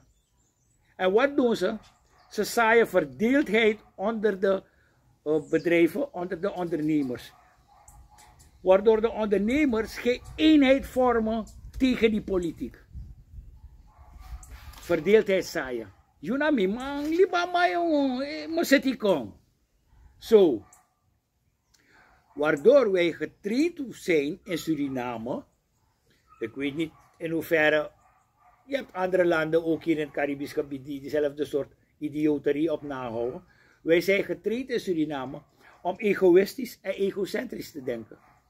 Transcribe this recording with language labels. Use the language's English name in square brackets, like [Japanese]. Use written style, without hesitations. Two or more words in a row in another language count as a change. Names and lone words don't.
[Dutch] En wat doen ze? Ze zaaien verdeeldheid onder de bedrijven, onder de ondernemers. Waardoor de ondernemers geen eenheid vormen tegen die politiek. Verdeeldheid zaaien. Junami, man, liba mayo, mosetikong. Zo. Waardoor wij getraind zijn in Suriname. Ik weet niet in hoeverre. Je hebt andere landen, ook hier in het Caribisch gebied, die dezelfde soort idioterie op nahouden. Wij zijn getraind in Suriname om egoïstisch en egocentrisch te denken.